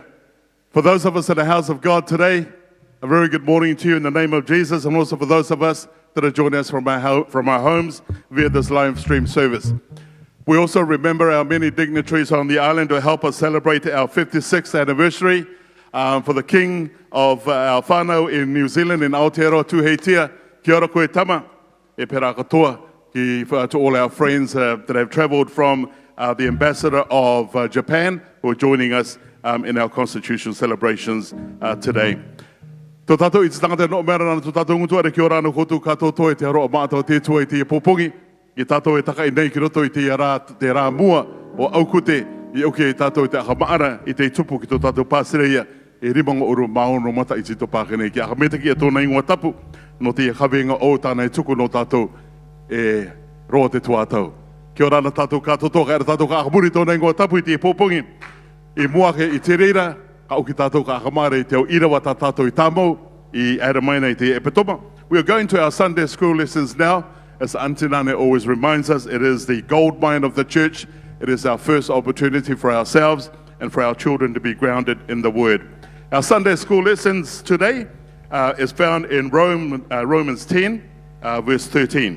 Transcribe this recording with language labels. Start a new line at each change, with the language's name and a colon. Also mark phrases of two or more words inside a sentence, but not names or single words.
English: For those of us in the house of God today, a very good morning to you in the name of Jesus, and also for those of us that are joining us from our homes via this live stream service. We also remember our many dignitaries on the island to help us celebrate our 56th anniversary. For the King of our whānau in New Zealand, in Aotearoa Tuheitia,
Rarotongan: kia ora koe tama, e pera katoa,
English: to all our friends that have travelled from the Ambassador of Japan, who are joining us in our Constitution celebrations today.
Rarotongan: Tō tātou i te tangata no mera rana tō tātou ngutu are ki ora anu kotu katoto e te aroa mātou te tua i te popongi, i tātou e taka i nei ki roto i te rā mua o aukute, i auke i tātou i te akamaara i te tupu ki tō tātou pāsireia, e rimanga oro maono mata i te topākene ki akameta ki a tōna ingoa tapu no te kawenga o tāna i tuku no tātou e roa te tuatau. Kia ora ana tātou katoto, ka era tātou ka akamuri tōna ingoa tapu i te popongi, i muake i te reira, ka auki tātou ka akamare i te au irawa tā tātou i tāmau, i Adamaina i te epetoma.
English: We are going to our Sunday school lessons now. As Auntie Nane always reminds us, it is the gold mine of the church. It is our first opportunity for ourselves and for our children to be grounded in the Word. Our Sunday school lessons today is found in Romans 10, verse 13.